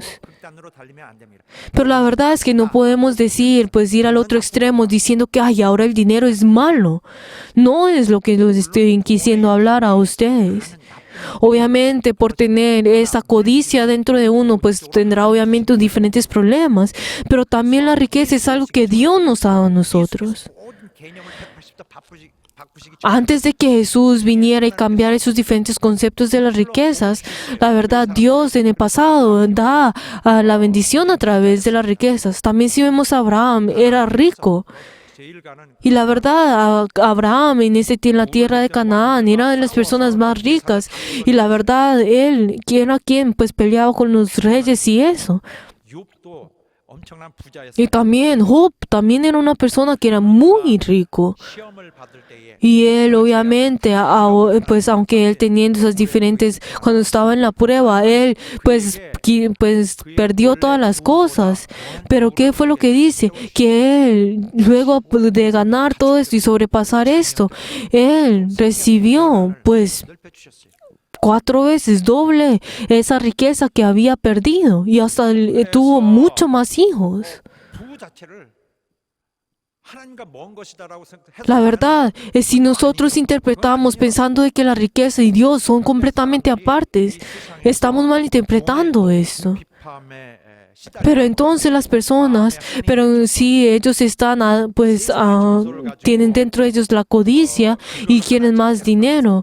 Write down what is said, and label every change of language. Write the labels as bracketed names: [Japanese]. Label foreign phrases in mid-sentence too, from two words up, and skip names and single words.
[Spanish] Pero la verdad es que no podemos ir al otro extremo diciendo que ahora el dinero es malo. No es lo que les estoy quisiendo hablar a ustedes. Obviamente, por tener esa codicia dentro de uno, tendrá obviamente diferentes problemas. Pero también la riqueza es algo que Dios nos ha dado a nosotros. [Korean] 개념을 180도 바꾸시기 [Spanish] Antes de que Jesús viniera y cambiara esos diferentes conceptos de las riquezas, la verdad, Dios en el pasado da la bendición a través de las riquezas. También si vemos a Abraham, era rico. [Korean] 제일 가는 [Spanish] Y la verdad, Abraham en la tierra de Canaán era de las personas más ricas. Y la verdad, él, ¿quién a quién? Pues peleaba con los reyes y eso. [Korean] 욥도 엄청난 부자였어요. [Spanish] Y también Job, también era una persona que era muy rico. [Korean] 시험을 받을 때에 [Spanish] Y él obviamente, pues aunque él teniendo esas diferentes, cuando estaba en la prueba, él pues perdió todas las cosas. Pero ¿qué fue lo que dice? Que él, luego de ganar todo esto y sobrepasar esto, él recibió pues [Korean] 넓혀 주셨어요. [Spanish] 4 veces doble esa riqueza que había perdido. Y hasta tuvo mucho más hijos. [Korean] 부 자체를 하나님과 먼 것이다라고 생각해서 [Spanish] La verdad es si nosotros interpretamos pensando de que la riqueza y Dios son completamente apartes, estamos malinterpretando esto. [Korean] 비판에 [Spanish] Pero entonces las personas, pero si ellos están, tienen dentro de ellos la codicia y quieren más dinero.